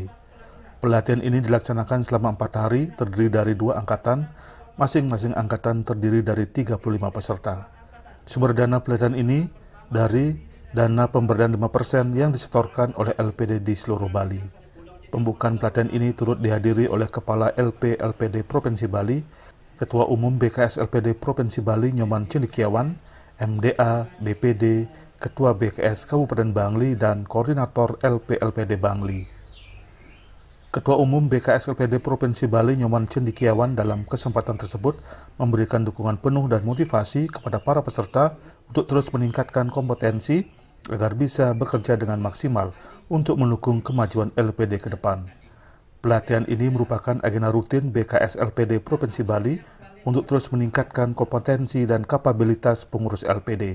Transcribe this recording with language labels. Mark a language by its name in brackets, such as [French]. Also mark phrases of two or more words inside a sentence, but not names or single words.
[Indonesian] Pelatihan ini dilaksanakan selama 4 hari, terdiri dari 2 angkatan, masing-masing angkatan terdiri dari 35 peserta. Sumber dana pelatihan ini dari dana pemberdayaan 5% yang disetorkan oleh LPD di seluruh Bali. Pembukaan pelatihan ini turut dihadiri oleh Kepala LPD Provinsi Bali, Ketua Umum BKS LPD Provinsi Bali Nyoman Cendekiawan, MDA, BPD, Ketua BKS Kabupaten Bangli, dan Koordinator LPD Bangli. Ketua Umum BKS LPD Provinsi Bali Nyoman Cendekiawan dalam kesempatan tersebut memberikan dukungan penuh dan motivasi kepada para peserta untuk terus meningkatkan kompetensi agar bisa bekerja dengan maksimal untuk mendukung kemajuan LPD ke depan. Pelatihan ini merupakan agenda rutin BKS LPD Provinsi Bali untuk terus meningkatkan kompetensi dan kapabilitas pengurus LPD.